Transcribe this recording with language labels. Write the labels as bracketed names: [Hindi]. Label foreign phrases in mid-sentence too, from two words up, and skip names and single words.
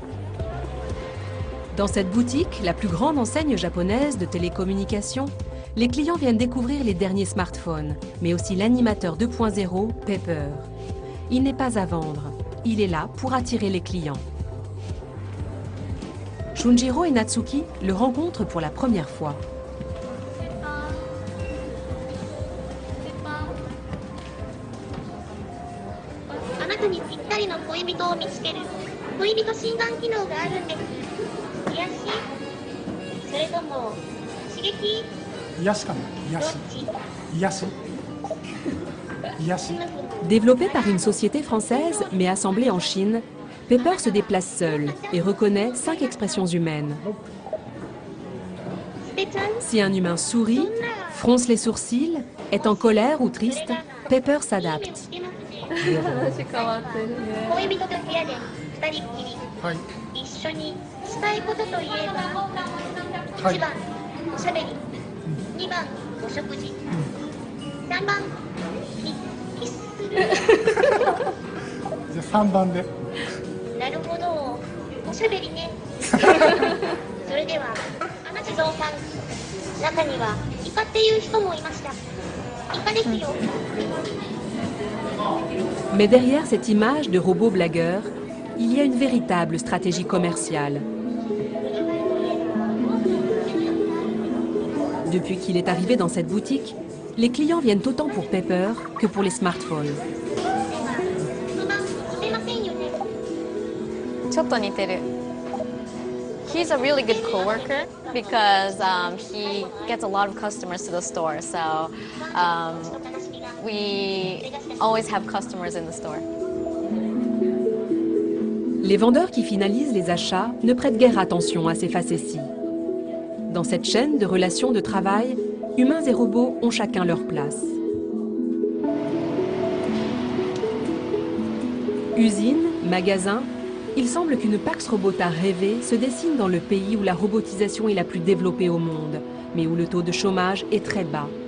[French] Dans cette boutique, la plus grande enseigne japonaise de télécommunications, les clients viennent découvrir les derniers smartphones, mais aussi l'animateur 2.0 Pepper. Il n'est pas à vendre, il est là pour attirer les clients. Shunjiro et Natsuki le rencontrent pour la première fois. [Japanese] あなたにぴったりの恋人を見つける恋人診断機能があるんです。癒しそれとも刺激癒しかな癒し癒し癒し [French] Développé par une société française, mais assemblée en Chine, Pepper se déplace seul et reconnaît 5 expressions humaines. Si un humain sourit, fronce les sourcils, est en colère ou triste, Pepper s'adapte. [Japanese] 恋人と部屋で二人っきり、はい一緒にしたいことといえば、1番おしゃべり、2番お食事、3番キスする。じゃあ3番でなるほど、おしゃべりね。それでは、地蔵さん、中にはイカっていう人もいました。イカですよ。 [French] Mais derrière cette image de robot blagueur, il y a une véritable stratégie commerciale. Depuis qu'il est arrivé dans cette boutique, les clients viennent autant pour Pepper que pour les smartphones. [Japanese] ちょっと似てる。 [English] He's a really good coworker because he gets a lot of customers to the store. So we always have customers in the store. [French] Les vendeurs qui finalisent les achats ne prêtent guère attention à ces facéties. Dans cette chaîne de relations de travail, humains et robots ont chacun leur place. Usines, magasins, il semble qu'une Pax Robota rêvée se dessine dans le pays où la robotisation est la plus développée au monde, mais où le taux de chômage est très bas.